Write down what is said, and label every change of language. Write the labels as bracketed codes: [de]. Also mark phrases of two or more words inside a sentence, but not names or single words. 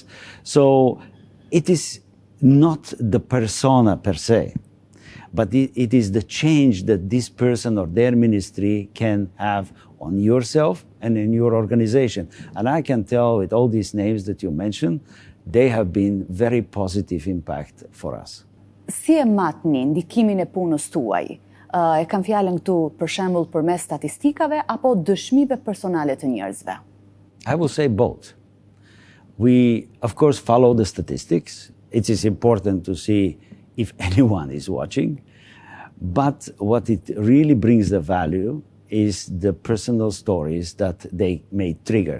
[en] So it is not the persona per se, but it is the change that this person or their ministry can have on yourself and in your organization. And I can tell with all these names that you mentioned, they have been very positive impact for us. [sq] Si e matni ndikimin e punës tuaj? E kam fjalën këtu për shembull përmes statistikave apo dëshmive personale të njerëzve? [en] I will say both. We, of course, follow the statistics. It is important to see if anyone is watching. But what it really brings the value is the personal stories that they may trigger.